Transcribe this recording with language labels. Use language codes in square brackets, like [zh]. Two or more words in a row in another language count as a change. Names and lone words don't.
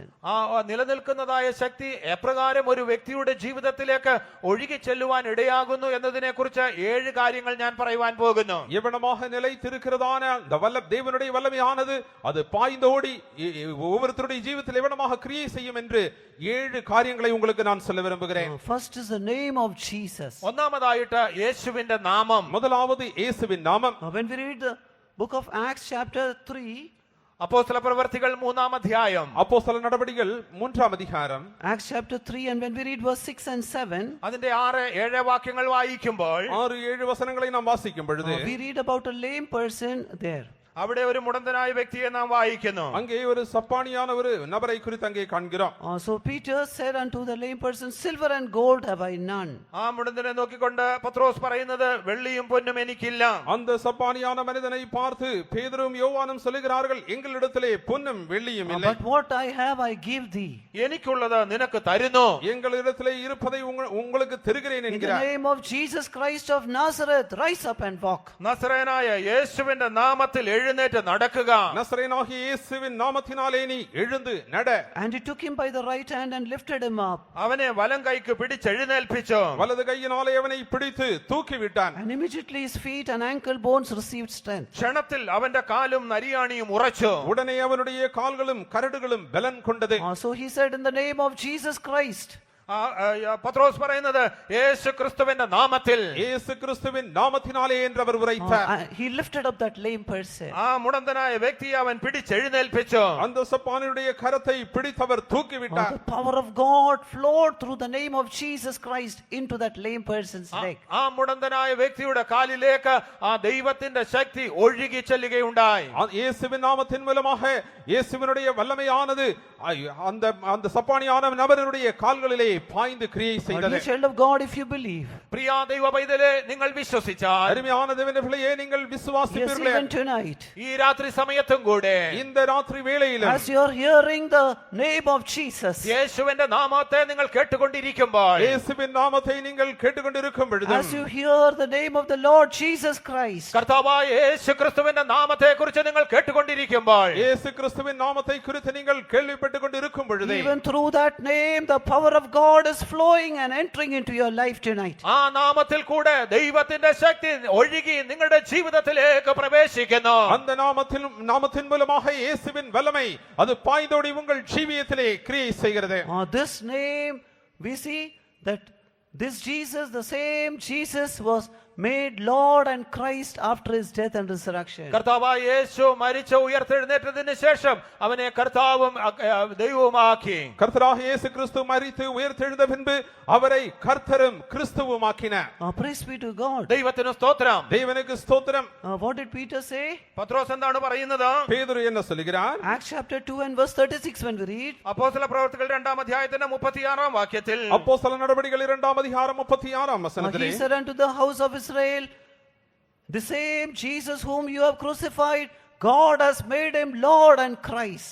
[ml] ആ നിലനിൽക്കുന്നതായ ശക്തി എപ്രകാരം ഒരു വ്യക്തിയുടെ ജീവിതത്തിലേക്ക് ഒഴുകി ചെല്ലുവാൻ ഇടയാകുന്നു എന്നതിനെ കുറിച്ച് 7 കാര്യങ്ങൾ ഞാൻ പറയുവാൻ പോകുന്നു. [ta] எவனமாக நிலைத்திருக்கிறதான அந்த தேவனுடைய வல்லமையானது அது பாய்ந்தோடி ஒவ்வொருத்தருடைய ஜீவிதத்தில் எவனமாக கிரியை செய்யும் என்று 7 காரியங்களை உங்களுக்கு நான் சொல்ல விரும்புகிறேன். [en] First is the name of Jesus. [ml] ഒന്നാമതായിട്ട് യേശുവിന്റെ നാമം. [ta] முதலாவது இயேசுவின் நாமம். [en] When we read the book of Acts chapter 3, [ml] അപ്പോസ്തല പ്രവർത്തികൾ 3-ാം അധ്യായം, [ta] அப்போஸ்தல நடபடிகள் 3-ாம் அதிகாரம், [en] Acts chapter 3, and when we read verse 6 and 7, [ml] അതിന്റെ 6-7 വാക്യങ്ങൾ വായിക്കുമ്പോൾ [ta] 6-7 வசனங்களை நாம் வாசிக்கும் பொழுது [en] we read about a lame person there. [ml] അവിടെ ഒരു മുടന്തനായ വ്യക്തിയെ നാം വായിക്കുന്നു. [ta] அங்கே ஒரு சப்பானியான ஒரு நபரை குறித்து அங்கே காண்கிறோம். [en] So Peter said unto the lame person, silver and gold have I none. [ml] ആ മുടന്തനെ നോക്കിക്കൊണ്ട് പത്രോസ് പറയുന്നത്, വെള്ളിയും പൊന്നും എനിക്കില്ല. [ta] அந்த சப்பானியான மனிதனை பார்த்து பேதுரும் யோவானும் சொல்லுகிறார்கள், எங்களிடத்திலே பொன்னும் வெள்ளியும் இல்லை, [en] But what I have I give thee. [ml] എനിക്കുള്ളത് നിനക്ക് തരുന്നു. [ta] எங்களிடத்திலே இருப்பதை உங்களுக்கு தருகிறேன் [en] In the [ta] என்கிறார். [en] name of Jesus Christ of Nazareth, rise up and walk. [ml] നസറേനായ യേശുവിന്റെ നാമത്തിൽ എഴുന്നേറ്റ് നടക്കുക. [ta] நசரேயனாகிய இயேசுவின் நாமத்தினாலே நீ எழுந்து நட. [en] And he took him by the right hand and lifted him up. [ml] അവനെ വലം കൈക്ക് പിടിച്ചെഴുന്നേൽപ്പിച്ചു. [ta] வலது கையினாலே அவனை பிடித்து தூக்கி விட்டான். [en] And immediately his feet and ankle bones received strength. [ml] ക്ഷണത്തിൽ അവന്റെ കാലും നരിയാണിയും ഉറച്ചു. [ta] உடனே அவனுடைய கால்களும் கரடுகளும் பலன் கொண்டது. [en] So he said, in the name of Jesus Christ. [ml] പത്രോസ് പറയുന്നത് യേശു ക്രിസ്തുവിന്റെ നാമത്തിൽ, [ta] இயேசு கிறிஸ்துவின் நாமத்தினாலே என்று அவர் உரைத்தார். [en] He lifted up that lame person. [ml] ആ മുടന്തനായ വ്യക്തിയെ അവൻ പിടിച്ചെഴുന്നേൽപ്പിച്ചു. [ta] அந்த சப்பானியுடைய கரத்தை பிடித்தவர் தூக்கி விட்டார். [en] The power of God flowed through the name of Jesus Christ into that lame person's leg. [ml] ആ മുടന്തനായ വ്യക്തിയുടെ കാലിലേക്ക് ആ ദൈവത്തിന്റെ ശക്തി ഒഴുകി ചെല്ലുകയുണ്ടായി. [ta] இயேசுவின் நாமத்தின் மூலமாக இயேசுவினுடைய வல்லமையானது அந்த சப்பானியான நபருடைய கால்களிலே பாய்ந்து கிரியை [en] My [ta] செய்தது. [en] dear child of God, if you believe, [ml] പ്രിയ ദൈവ പൈതലേ, നിങ്ങൾ വിശ്വസിച്ചാൽ, [ta] அருமையான தேவனுடைய பிள்ளையே, நீங்கள் [en] yes, [ta] விசுவாசிப்பீர்களே, [en] even tonight, [ml] ഈ രാത്രി സമയത്തും കൂടെ [ta] இந்த ராத்திரி வேளையிலும் [en] as you are hearing the name of Jesus, [ml] യേശുവിന്റെ നാമത്തെ നിങ്ങൾ കേട്ടുകൊണ്ടിരിക്കുമ്പോൾ, [ta] இயேசுவின் நாமத்தை நீங்கள் கேட்டுக்கொண்டிருக்கும் பொழுது, [en] as you hear the name of the Lord Jesus Christ, [ml] കർത്താവായ യേശു ക്രിസ്തുവിന്റെ നാമത്തെ കുറിച്ച് നിങ്ങൾ കേട്ടുകൊണ്ടിരിക്കുമ്പോൾ, [ta] இயேசு கிறிஸ்துவின் நாமத்தை குறித்து நீங்கள் கேள்விப்பட்டுக் கொண்டிருக்கும் பொழுது, [en] even through that name, the power of God is flowing and entering into your life tonight. [ml] ആ നാമത്തിൽ കൂടെ ദൈവത്തിന്റെ ശക്തി ഒഴുകി നിങ്ങളുടെ ജീവിതത്തിലേക്ക് പ്രവേശിക്കുന്നു. [ta] அந்த நாமத்தின் மூலமாக இயேசுவின் வல்லமை அது பாய்ந்தோடி உங்கள் ஜீவியத்திலே கிரியை செய்கிறது. [en] This name, we see that this Jesus, the same Jesus, was made Lord and Christ after his death and resurrection. [ml] കർത്താവായ യേശു മരിച്ച ഉയർത്തെഴുന്നേറ്റതിന് ശേഷം അവനെ കർത്താവും ദൈവവുമാക്കി. [ta] கர்த்தராகிய இயேசு கிறிஸ்து மரித்து உயிர்த்தெழுந்த பின்பு அவரை கர்த்தரும் கிறிஸ்துவுமாக்கினார். [en] Praise be to God. [ml] ദൈവത്തിന് സ്തോത്രം. [ta] தேவனுக்கு ஸ்தோத்திரம். [en] What did Peter say? [ml] പത്രോസ് എന്താണ് പറയുന്നത്? [ta] பேதுரு என்ன சொல்கிறார்? [en] Acts chapter 2 and verse 36 when we read. [ml] അപ്പോസ്തല പ്രവർത്തികൾ 2-ാം അധ്യായത്തിന്റെ 36-ാം വാക്യത്തിൽ, [ta] அப்போஸ்தல நடபடிகள் 2-ாம் அதிகாரம் 36-ாம் [en] He [ta] வசனத்திலே, [en] said unto the house of Israel, the same Jesus whom you have crucified, God has made him Lord and Christ.